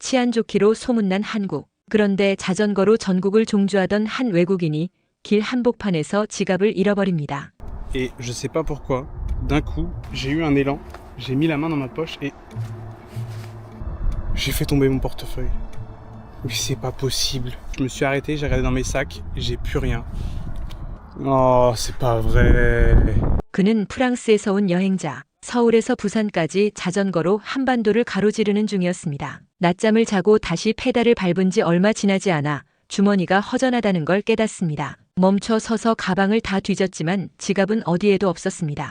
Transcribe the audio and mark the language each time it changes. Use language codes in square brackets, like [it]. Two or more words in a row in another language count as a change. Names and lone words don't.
[ko] 치안 좋기로 소문난 한국. 그런데 자전거로 전국을 종주하던 한 외국인이 길 한복판에서 지갑을 잃어버립니다. [fr] Et je sais pas pourquoi, d'un coup, j'ai eu un élan, j'ai mis la main dans ma poche et j'ai fait tomber mon portefeuille. Mais c'est pas possible. Je me suis arrêté, j'ai regardé dans mes sacs, j'ai plus rien. Oh, c'est pas vrai. [ko] 그는 프랑스에서 온 여행자. 서울에서 부산까지 자전거로 한반도를 가로지르는 중이었습니다. 낮잠을 자고 다시 페달을 밟은 지 얼마 지나지 않아 주머니가 허전하다는 걸 깨닫습니다. 멈춰 서서 가방을 다 뒤졌지만 지갑은 어디에도 없었습니다.